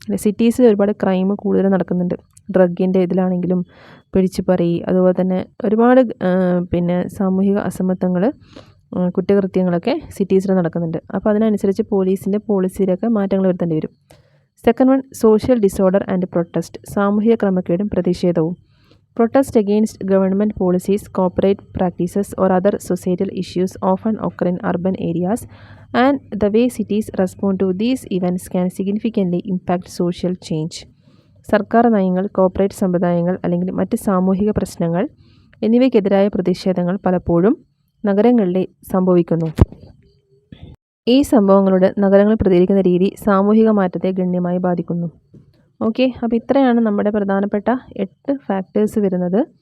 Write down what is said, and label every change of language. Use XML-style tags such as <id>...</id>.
<ml>സിറ്റീസിൽ ഒരുപാട് ക്രൈം കൂടുതൽ നടക്കുന്നുണ്ട്. ഡ്രഗിൻ്റെ ഇതിലാണെങ്കിലും പിടിച്ചുപറി, അതുപോലെ തന്നെ ഒരുപാട് സാമൂഹിക അസമത്വങ്ങൾ, കുറ്റകൃത്യങ്ങളൊക്കെ സിറ്റീസിൽ നടക്കുന്നുണ്ട്. അപ്പോൾ അതിനനുസരിച്ച് പോലീസിൻ്റെ പോളിസിയിലൊക്കെ മാറ്റങ്ങൾ വരുത്തേണ്ടി വരും.</ml> <en>second one, social disorder and protest,</en> <ml>സാമൂഹിക ക്രമക്കേടും പ്രതിഷേധവും.</ml> <en>Protest against government policies, corporate practices, or other societal issues often occur in urban areas, and the way cities respond to these events can significantly impact social change.</en> <ml>സർക്കാർ നയങ്ങൾ, corporate സമ്പ്രദായങ്ങൾ അല്ലെങ്കിൽ മറ്റ് സാമൂഹിക പ്രശ്നങ്ങൾ എന്നിവയ്ക്കെതിരായ പ്രതിഷേധങ്ങൾ പലപ്പോഴും നഗരങ്ങളിൽ സംഭവിക്കുന്നു. ഈ സംഭവങ്ങളോട് നഗരങ്ങൾ പ്രതികരിക്കുന്ന രീതി സാമൂഹിക മാറ്റത്തെ ഗണ്യമായി ബാധിക്കുന്നു. ഓക്കെ, അപ്പോൾ ഇത്രയാണ് നമ്മുടെ പ്രധാനപ്പെട്ട 8 ഫാക്ടേഴ്സ് വരുന്നത്.</ml>